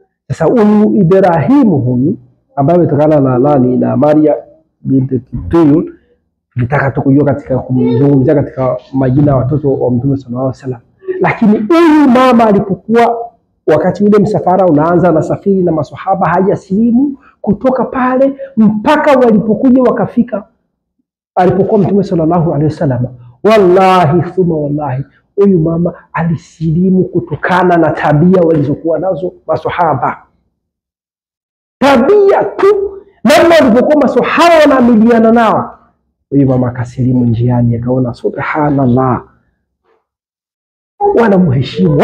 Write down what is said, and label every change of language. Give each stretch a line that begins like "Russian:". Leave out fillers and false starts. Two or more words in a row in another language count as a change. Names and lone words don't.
Swahili: Sasa huyu Ibrahimu huyu ambaye ametokana na nani, na Maria binti Kiptiyu, tulitaka tu kujua katika kumzungumzia katika majina ya watoto wa Mtume
Arabic: صلى الله عليه وسلم.
Swahili: Lakini huyu mama alipokuwa wakati ule msafara unaanza na safiri na maswahaba hajasilimu, kutoka pale mpaka walipokuja wakafika alipokuwa Mtume
Arabic: صلى الله عليه وسلم, والله ثم والله,
Swahili: huyu mama alisilimu kutokana na tabia walizokuwa nazo maswahaba. Tabia tu, namna walipokuwa maswahaba wanaamiliana nao, huyu mama akasilimu njiani, akaona subhanallah, wanamheshimu.